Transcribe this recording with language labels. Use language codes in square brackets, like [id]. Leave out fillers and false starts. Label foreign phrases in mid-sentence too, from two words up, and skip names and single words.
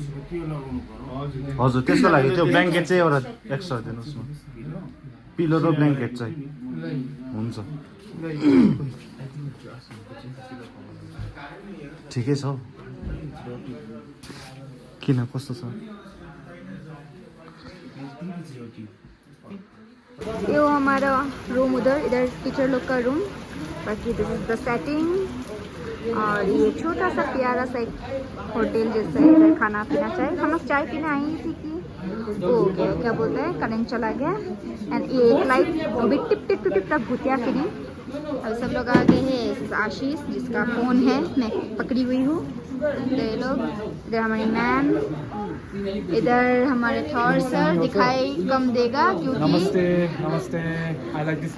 [ne] त्यसो भए त्यो लगाउनु पर्यो हजुर त्यसको लागि त्यो ब्ल्याङ्केट चाहिँ एउटा एक्स्ट्रा दिनुहोस् न पिलो र ब्ल्याङ्केट चाहिँ हुन्छ ठिकै छ हौ किन कस्तो छ [hi] ये वो हमारा रूम इधर टीचर लोग का रूम बाकी [en] this is the setting [hi] और ये छोटा सा प्यारा सा एक होटल जैसा है इधर खाना पीना चाहिए हम लोग चाय पीने आई थी कि वो क्या बोलते हैं करंट चला गया एंड ये लाइट अभी टिप टिप टिप टिप तक भूतिया फिरी अब सब लोग आ गए हैं आशीष जिसका फ़ोन है मैं पकड़ी हुई हूँ तो ये लोग इधर हमारी मैम इधर हमारे थॉर सर दिखाई कम देगा क्योंकि [en] नमस्ते I like this